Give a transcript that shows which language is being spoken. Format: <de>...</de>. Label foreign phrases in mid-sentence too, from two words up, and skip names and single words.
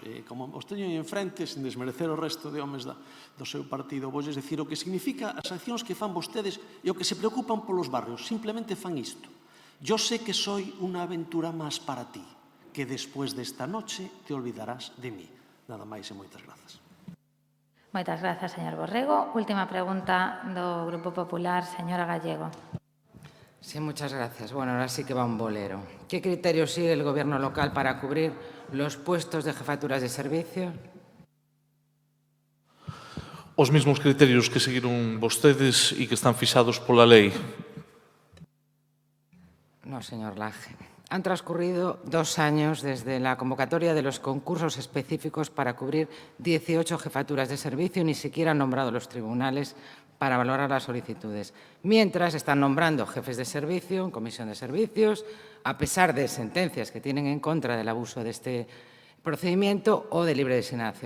<gl>Como os teño en frente, sin desmerecer o resto de homes do seu partido, vou dicir o que significa as accións que fan vostedes e o que se preocupan polos barrios. Simplemente fan isto.</gl> <es>Yo sé que soy</es> <gl>unha aventura máis</gl> <es>para ti, que</es> <gl>despois desta</gl> <es>noche te olvidarás de mí.</es> <gl>Nada máis e moitas grazas. Moitas grazas, señor Borrego. Última pregunta do Grupo Popular, señora Gallego.</gl> <es>Sí, muchas gracias. Bueno, ahora sí que va un bolero. ¿Qué criterios sigue el Gobierno local para cubrir los puestos de jefaturas de servicio?</es> <gl>Os mismos criterios que seguiron vostedes e que están fixados pola lei.</gl> <es>No, señor Laje. Han transcurrido 2 años desde la convocatoria de los concursos específicos para cubrir 18 jefaturas de servicio y ni siquiera han nombrado los tribunales para valorar las solicitudes. Mientras están nombrando jefes de servicio en comisión de servicios, a pesar de sentencias que tienen en contra del abuso de este procedimiento o de libre designación.</es>